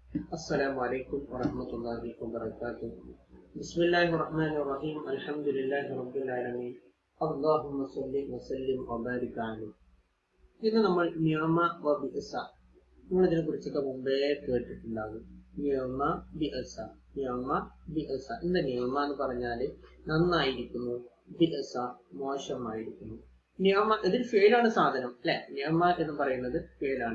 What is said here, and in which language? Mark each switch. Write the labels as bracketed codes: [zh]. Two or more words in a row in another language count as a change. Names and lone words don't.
[ar] السلام عليكم ورحمة الله وبركاته. بسم الله الرحمن الرحيم. الحمد لله رب العالمين. اللهم صل وسلم وبارك عليه. [ml] ഇന്ന് നമ്മൾ [ar] نعم وبئس, [ml] നിങ്ങളിതിനെ കുറിച്ചൊക്കെ മുമ്പേ കേട്ടിട്ടുണ്ടാകും. [ar] نعم بئس، نعم بئس. [ml] എന്താ നിയമ എന്ന് പറഞ്ഞാല് നന്നായിരിക്കുന്നു, ബിഅസ മോശമായിരിക്കുന്നു. നിയമ ഇതിൽ ഫെയിലാണ് സാധനം അല്ലെ. നിയമ എന്ന് പറയുന്നത് ഫെയിലാണ്.